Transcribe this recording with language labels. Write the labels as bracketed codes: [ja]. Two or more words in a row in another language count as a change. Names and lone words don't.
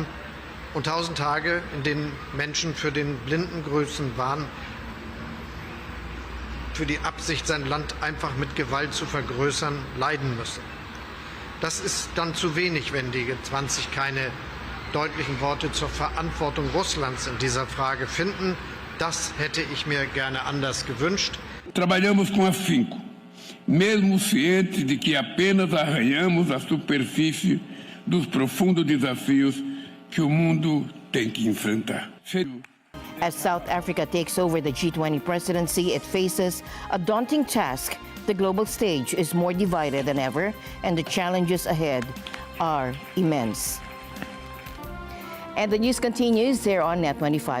[de] Und 1000 Tage, in denen Menschen für den blinden Größenwahn, für die Absicht, sein Land einfach mit Gewalt zu vergrößern, leiden müssen. Das ist dann zu wenig, wenn die G20 keine deutlichen Worte zur Verantwortung Russlands in dieser Frage finden. Das hätte ich mir gerne anders gewünscht. [pt] Trabalhamos com afinco, mesmo cientes de que apenas arranhamos a superfície dos profundos desafios que o mundo tem que enfrentar. [en] As South Africa takes over the G20 presidency, it faces a daunting task. The global stage is more divided than ever, and the challenges ahead are immense. And the news continues here on Net25.